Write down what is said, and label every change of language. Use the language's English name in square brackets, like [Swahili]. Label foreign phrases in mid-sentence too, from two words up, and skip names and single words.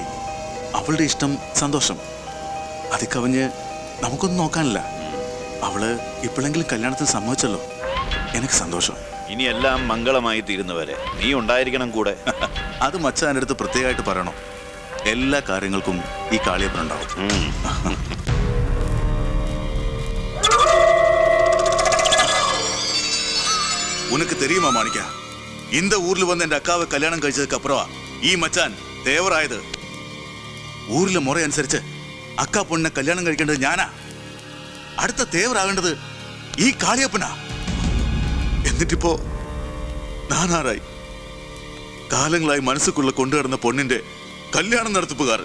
[Malayalam] അവളുടെ ഇഷ്ടം, സന്തോഷം. അത് കവിഞ്ഞ് നമുക്കൊന്നും നോക്കാനില്ല. അവള് ഇപ്പോഴെങ്കിലും കല്യാണത്തിന് സമ്മതിച്ചല്ലോ, എനിക്ക് സന്തോഷം. ഇനി എല്ലാം മംഗളമായി തീരുന്നവരെ നീ ഉണ്ടായിരിക്കണം കൂടെ. അത് മച്ചാൻ്റെ അടുത്ത് പ്രത്യേകമായിട്ട് പറയണോ? എല്ലാ കാര്യങ്ങൾക്കും ഈ കാളിയപ്പനുണ്ടാവും. [Tamil] உனக்கு தெரியுமா மாணிக்கா, இந்த ஊர்ல வந்து என் அக்காவை கல்யாணம் കഴിച്ചதுக்கு அப்புறம் [Malayalam] ഈ മച്ചാൻ തേവറായത്. ഊരിലെ മുറ അനുസരിച്ച് അക്കാ പൊണ്ണിനെ കല്യാണം കഴിക്കേണ്ടത് ഞാനാ. അടുത്ത തേവറാകേണ്ടത് ഈ കാളിയപ്പനാ. എന്നിട്ടിപ്പോ നാനാറായി. കാലങ്ങളായി മനസ്സുക്കുള്ള കൊണ്ടുകിടന്ന പൊണ്ണിന്റെ കല്യാണം നടത്തിപ്പുകാരൻ.